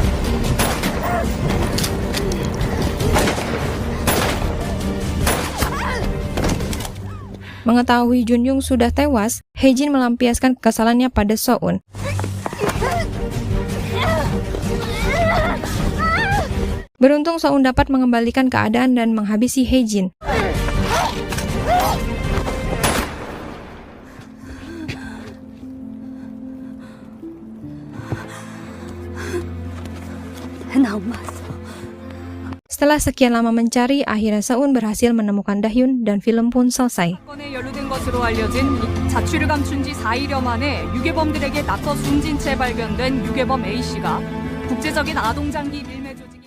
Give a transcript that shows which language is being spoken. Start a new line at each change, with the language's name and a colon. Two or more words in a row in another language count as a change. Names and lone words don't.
Indonesian: Mengetahui Junyoung sudah tewas, Haejin melampiaskan kekesalannya pada So-un. Beruntung So-un dapat mengembalikan keadaan dan menghabisi Haejin.
Korean: 나 엄마 왔어.
Indonesian: Setelah sekian lama mencari, akhirnya So-un berhasil menemukan Dahyun dan film pun selesai.
Korean: 사건에 연루된 것으로 알려진 자취를 감춘 지 4일여 만에 유괴범들에게 낯서 숨진 채 발견된 유괴범 A씨가 국제적인 아동장기 밀매주